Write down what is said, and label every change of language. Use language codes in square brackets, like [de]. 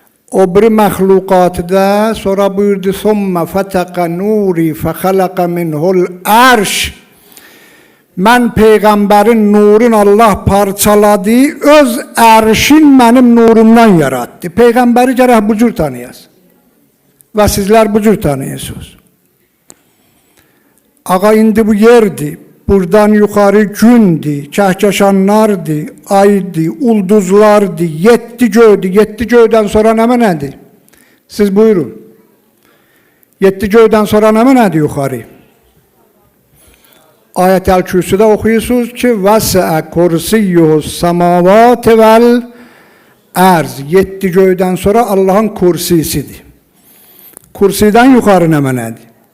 [az] O bir məxluqatda sonra buyurdu, [ar] ثُمَّ فَتَقَ نُورِ فَخَلَقَ مِنْهُ الْعَرْشِ. [az] Mən Peyğəmbərin nurun Allah parçaladı, öz ərşin mənim nurumdan yarattı. Peyğəmbəri gərək bu cür tanıyasın. Və sizlər bu cür tanıyasınız. Ağa indi bu yerdir. Buradan yuxarı gündür, kəhkəşanlardır, aydır, ulduzlardır, 7 göydür. 7 göydən sonra nə mənədir? Siz buyurun. 7 göydən sonra nə mənədir yuxarı? Ayət-əl Kürsüdə oxuyursunuz ki, [ar] vəsəə kursiyyuhus səmavat vəl ərz. [az] 7 göydən sonra Allahın kursisidir. Kursidən yuxarı nə mənədir?